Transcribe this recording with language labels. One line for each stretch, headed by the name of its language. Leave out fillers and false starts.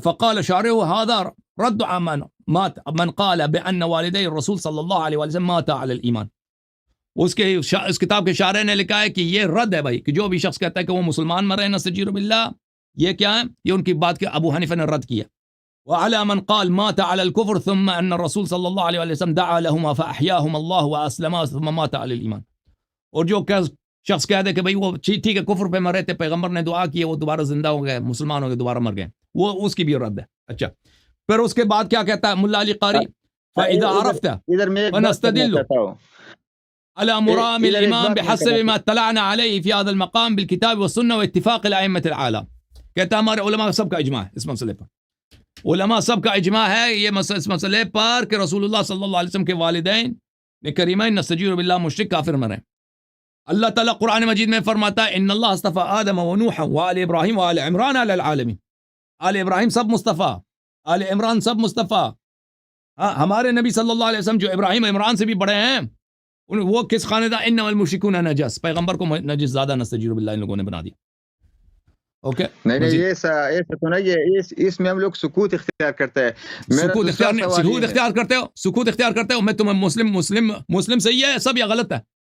Arabic: فقال شارح هذا رد عن من قال بأن والدي الرسول صلی اللہ علیہ وسلم مات علی الایمان.
Urdu: اس کتاب کے شارح نے لکھا ہے کہ یہ رد ہے بھائی, کہ جو بھی شخص کہتا ہے کہ وہ مسلمان مرے نستجیر باللہ, یہ کیا ہے, یہ ان کی بات کے ابو حنیفہ نے رد کیا.
Arabic: وعلى من قال مات على الكفر ثم ان الرسول صلی اللہ علیہ وسلم دعا لهما فاحياهما الله واسلما ثم مات على الايمان.
Urdu: اور جو شخص کہہ دے کہ بھئی وہ ٹھیک ہے کفر پہ مرے تھے, پیغمبر نے دعا کی, وہ دوبارہ زندہ ہو گئے, مسلمان ہو گئے, دوبارہ مر گئے, وہ اس کی بھی رد ہے. اچھا, پھر اس کے بعد کیا کہتا ہے ملا علی قاری,
Arabic: فاذا عرفت فنستدل على مرام الامام بحسب ما اطلعنا عليه في هذا المقام بالكتاب والسنه واتفاق الائمه العالم.
Urdu: کہتا ہے ہمارے علماء سب کا اجماع ہے اس مسئلے پر, علماء سب کا اجماع ہے یہ اس مسئلے پر کہ رسول اللہ صلی اللہ علیہ وسلم کے والدین کریمین نستجیر باللہ مشرک کافر مرے. اللہ تعالیٰ قرآن مجید میں فرماتا ہے
Arabic: ان اللہ اصطفى آدم و نوح و آل ابراہیم و آل عمران علی العالمین.
Urdu: آل ابراہیم سب مصطفیٰ, آل عمران سب مصطفیٰ. ہمارے نبی صلی اللہ علیہ وسلم جو ابراہیم عمران سے بھی بڑے ہیں, وہ کس خاندان,
Arabic: انما المشرکون نجس,
Urdu: پیغمبر کو نجس زیادہ نستجیر باللہ ان لوگوں نے بنا دیا.
English: okay
Urdu: نہیں یہ تو نہیں ہے, اس میں ہم لوگ سکوت اختیار کرتے ہیں. سکوت اختیار کرتے ہو, سکوت اختیار کرتے ہو. میں تمہیں مسلم صحیح ہے سب یا غلط ہے؟